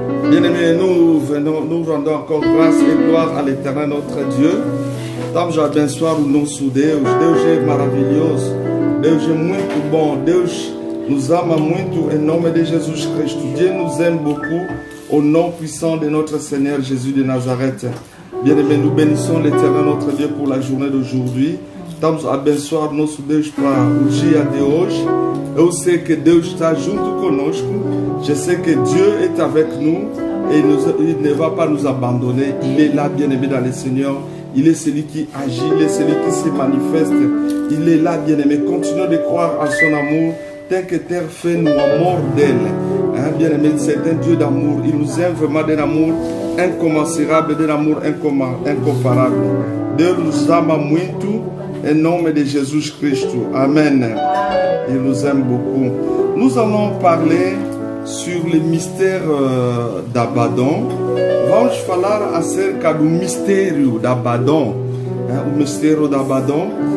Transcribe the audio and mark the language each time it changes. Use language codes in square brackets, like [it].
[fr] Bien-aimés, nous rendons encore grâce et gloire à l'éternel notre Dieu. [pt] Estamos já abençoar o nosso Deus. Deus é maravilhoso. Deus é muito bom. Deus nous ama muito em nome de Jesus Cristo. [fr] Dieu nous aime beaucoup au nom puissant de notre Seigneur Jésus de Nazareth. Bien-aimés, nous bénissons l'éternel notre Dieu pour la journée d'aujourd'hui. [pt] Estamos a abençoar nosso Deus para o dia de hoje. Eu sei que Deus está junto conosco. [fr] Je sais que Dieu est avec nous et il ne va pas nous abandonner. Il est là, bien-aimé, dans le Seigneur. Il est celui qui agit, il est celui qui se manifeste. Il est là, bien-aimé. Continuons de croire en son amour. Tant que terre fait nous amour d'elle. Hein, bien-aimé, c'est un Dieu d'amour. Il nous aime vraiment d'un amour incommensurable, d'un amour incomparable. [pt] Deus nos ama muito em nome de Jesus Cristo. [fr] Amen. Il nous aime beaucoup. Nous allons parler sur le mystère d'Abaddon. [pt] Vamos falar acerca do mistério d'Abaddon. O mistério d'Abaddon.